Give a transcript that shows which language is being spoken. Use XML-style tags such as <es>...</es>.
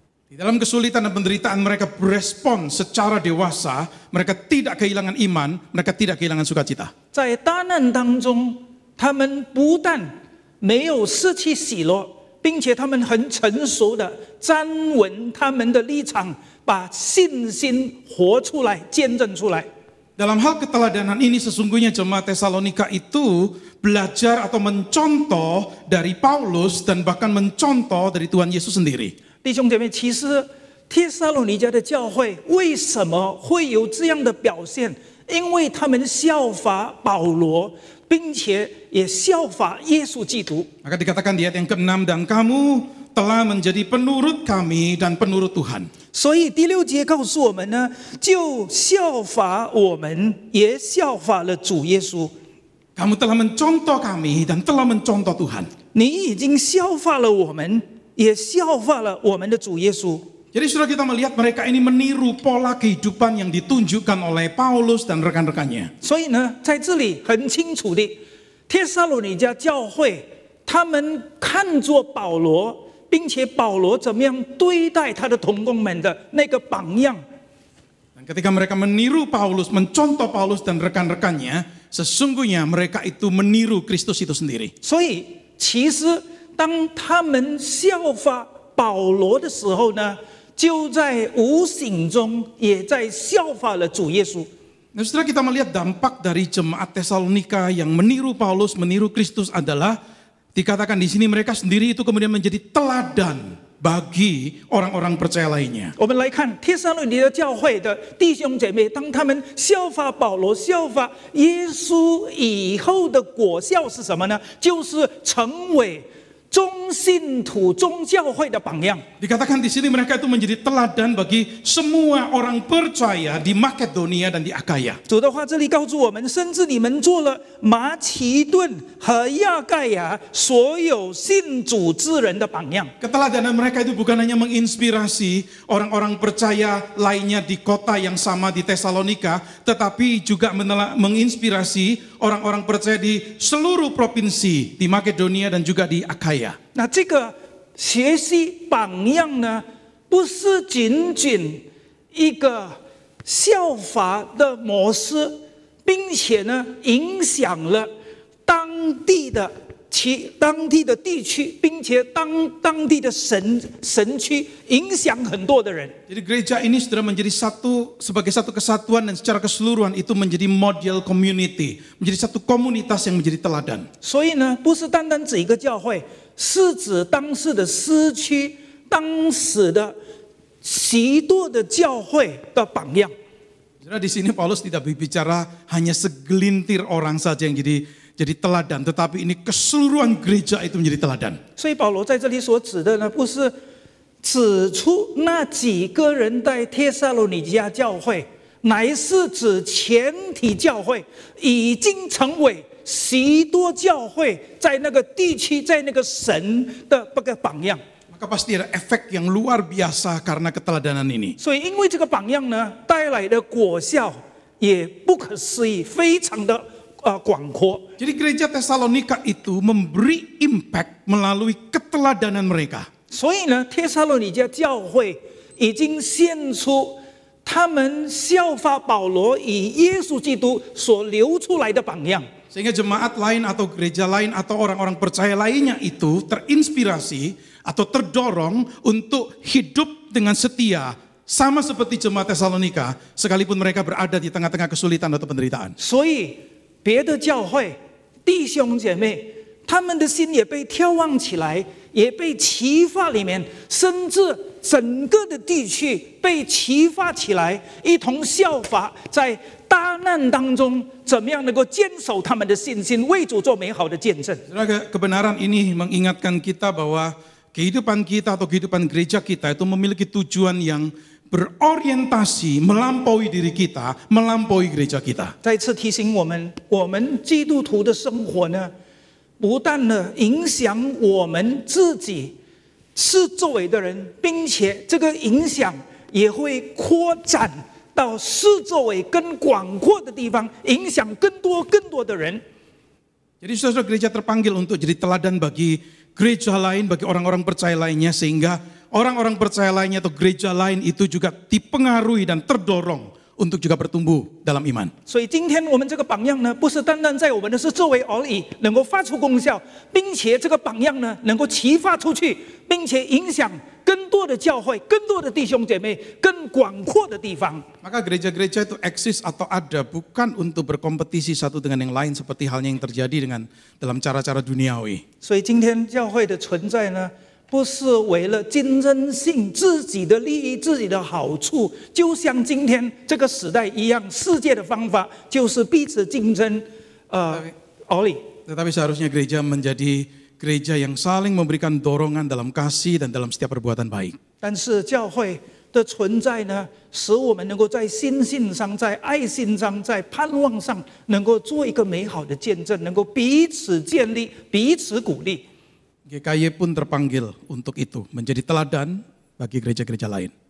<id>Di dalam kesulitan dan penderitaan mereka berespon secara dewasa, mereka tidak kehilangan iman, mereka tidak kehilangan sukacita.</id> <zh>在大难当中，他们不但没有失去喜乐，并且他们很成熟的站稳他们的立场，把信心活出来，见证出来。</zh> <id>Dalam hal keteladanan ini sesungguhnya jemaat Tesalonika itu belajar atau mencontoh dari Paulus dan bahkan mencontoh dari Tuhan Yesus sendiri.</id> <zh>弟兄姐妹，其实帖撒罗尼迦的教会为什么会有这样的表现？因为他们效法保罗，并且也效法耶稣基督。</zh> <id>Maka dikatakan di ayat yang ke-6, dan kamu telah menjadi penurut kami dan penurut Tuhan.</id> <zh>所以第6节告诉我们呢，就效法我们，也效法了主耶稣。</zh> <id>Kamu telah mencontoh kami dan telah mencontoh Tuhan.</id> <zh>你已经效法了我们，也效法了我们的主耶稣。</zh> <id>Jadi sudah kita melihat mereka ini meniru pola kehidupan yang ditunjukkan oleh Paulus dan rekan-rekannya.</id> <zh>所以呢，在这里很清楚的，帖撒罗尼迦教会他们看作保罗，并且保罗怎么样对待他的同工们的那个榜样。</zh> <id>Dan ketika mereka meniru Paulus, mencontoh Paulus dan rekan-rekannya, sesungguhnya mereka itu meniru Kristus itu sendiri.</id> <zh>所以，其实当他们效法保罗的时候呢，就在无形中也在效法了主耶稣。</zh> <id>Nah, setelah kita melihat dampak dari jemaat Tesalonika yang meniru Paulus, meniru Kristus adalah dikatakan di sini mereka sendiri itu kemudian menjadi teladan bagi orang-orang percaya lainnya.</id> <zh>我们来看帖撒罗尼迦教会的弟兄姐妹，当他们效法保罗、效法耶稣以后的果效是什么呢？就是成为众信徒、众教会的榜样。</zh> <id>Dikatakan di sini mereka itu menjadi teladan bagi semua orang percaya di Makedonia dan di Akaya.</id> <zh>主的话这里告诉我们，甚至你们做了马其顿和亚盖亚所有信主之人的榜样。</zh> <id>Keteladanan mereka itu bukan hanya menginspirasi orang-orang percaya lainnya di kota yang sama di Tesalonika, tetapi juga menginspirasi orang-orang percaya di seluruh provinsi di Makedonia dan juga di Akaya.</id> <zh>那这个学习榜样呢，不是仅仅一个效法的模式，并且呢，影响了当地的地区，并且当地的神区，影响很多的人。</zh> <id>Jadi gereja ini sudah menjadi sebagai satu kesatuan dan secara keseluruhan itu menjadi</id> <en>model community,</en> <id>menjadi satu komunitas yang menjadi teladan.</id> <zh>所以呢，不是单单指一个教会，是指当时的市区、当时的许多的教会的榜样。</zh> <id>Saudara, di sini Paulus tidak berbicara hanya segelintir orang saja yang jadi teladan, tetapi ini keseluruhan gereja itu menjadi teladan.</id> <zh>所以保罗在这里所指的呢，不是指出那几个人在帖撒罗尼迦教会，乃是指全体教会已经成为许多教会在那个地区、在那个神的这个榜样。</zh> <id>Maka pasti ada efek yang luar biasa karena keteladanan ini.</id> <zh>所以因为这个榜样呢，带来的果效也不可思议，非常的广阔。</zh> <id>Jadi gereja Tesalonika itu memberi impact melalui keteladanan mereka.</id> <zh>所以呢，帖撒罗尼迦教会已经献出他们效法保罗以耶稣基督所流出来的榜样。</zh> <id>Sehingga jemaat lain atau gereja lain atau orang-orang percaya lainnya itu terinspirasi atau terdorong untuk hidup dengan setia sama seperti jemaat Tesalonika sekalipun mereka berada di tengah-tengah kesulitan atau penderitaan.</id> <zh>所以别的教会弟兄姐妹，他们的心也被眺望起来，也被启发里面，甚至整个的地区被启发起来，一同效法在大难当中怎么样能够坚守他们的信心，为主做美好的见证。</zh> <id>Kebenaran ini mengingatkan kita bahwa kehidupan kita atau kehidupan gereja kita itu memiliki tujuan yang berorientasi melampaui diri kita, melampaui gereja kita.</id> <zh>再次提醒我们，我们基督徒的生活呢，不但呢影响我们自己是周围的人，并且这个影响也会扩展到四周围更广阔的地方，影响更多的人。</zh> <id>Jadi saudara gereja terpanggil untuk jadi teladan bagi gereja lain, bagi orang-orang percaya lainnya, sehingga orang-orang percaya lainnya atau gereja lain itu juga dipengaruhi dan terdorong untuk juga bertumbuh dalam iman.</id> <zh>所以今天我们这个榜样呢，不是单单在我们的是周围而已，能够发出功效，并且这个榜样呢，能够启发出去，并且影响更多的教会、更多的弟兄姐妹、更广阔的地方。</zh> <id>Maka gereja-gereja itu eksis atau ada bukan untuk berkompetisi satu dengan yang lain seperti halnya yang terjadi dengan dalam cara-cara duniawi.</id> <zh>所以今天教会的存在呢，不是为了竞争性、自己的利益、自己的好处，就像今天这个时代一样，世界的方法就是彼此竞争，而已。</zh> <id>Tetapi seharusnya gereja menjadi gereja yang saling memberikan dorongan dalam kasih dan dalam setiap perbuatan baik.</id> <zh>但是教会的存在呢，使我们能够在心性上、在爱心上、在盼望上，能够做一个美好的见证，能够彼此建立、彼此鼓励。</zh> <id>GKY pun terpanggil untuk itu, menjadi teladan bagi gereja-gereja lain.</id>